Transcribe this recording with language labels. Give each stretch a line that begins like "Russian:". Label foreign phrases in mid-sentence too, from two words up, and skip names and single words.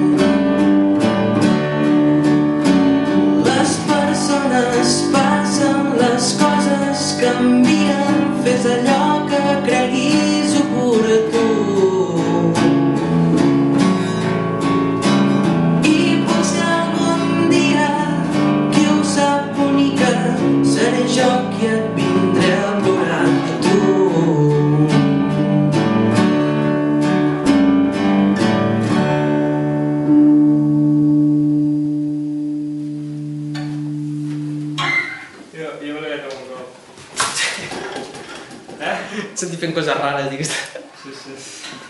Catalan: Les persones passen, les coses canvien, fes allò que creguis oportú. I potser algun dia, qui ho sap, bonica, seré jo qui et vindré a plorar a tu.
Italian: Io volevo vedere un po'.
Catalan: Senti fent coses rares, digues.
Italian: Sì, sì.